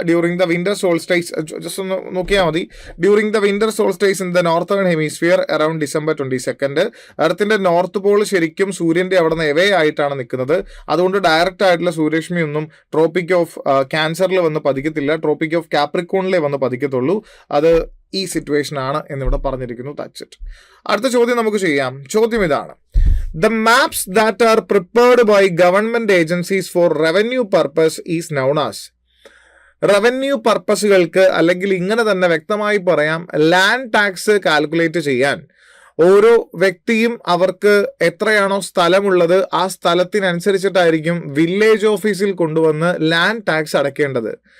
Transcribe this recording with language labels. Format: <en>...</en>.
<en>during the winter solstice, just</en> <ml>ഒന്ന് നോക്കിയാൽ മതി.</ml> <en>during the winter solstice in the northern hemisphere around December 22 എർത്തിന്റെ north pole</en> <ml>ശരിക്കും സൂര്യന്റെ അവിടെ നിന്ന്</ml> <en>away</en> <ml>ആയിട്ടാണ് നിൽക്കുന്നത്. അതുകൊണ്ട് ഡയറക്റ്റ് ആയിട്ടുള്ള സൂര്യരശ്മി ഒന്നും ട്രോപ്പിക് ഓഫ് ക്യാൻസറിൽ വന്ന് പതിക്കത്തില്ല, ട്രോപ്പിക് ഓഫ് കാപ്രിക്കോണിലേ വന്ന് പതിക്കത്തുള്ളൂ. അത് ഈ സിറ്റുവേഷൻ ആണ് എന്നിവിടെ പറഞ്ഞിരിക്കുന്നു.</ml> <en>That's it.</en> <ml>അടുത്ത ചോദ്യം നമുക്ക് ചെയ്യാം. ചോദ്യം ഇതാണ്:</ml> <en>The maps that are prepared by government agencies for revenue purpose is known as.</en> <ml>Revenue പർപ്പസുകൾക്ക്, അല്ലെങ്കിൽ ഇങ്ങനെ തന്നെ വ്യക്തമായി പറയാം, ലാൻഡ് ടാക്സ് കാൽക്കുലേറ്റ് ചെയ്യാൻ ഓരോ വ്യക്തിയും അവർക്ക് എത്രയാണോ സ്ഥലമുള്ളത് ആ സ്ഥലത്തിനനുസരിച്ചിട്ടായിരിക്കും വില്ലേജ് ഓഫീസിൽ കൊണ്ടുവന്ന് ലാൻഡ് ടാക്സ് അടയ്ക്കേണ്ടത്.</ml>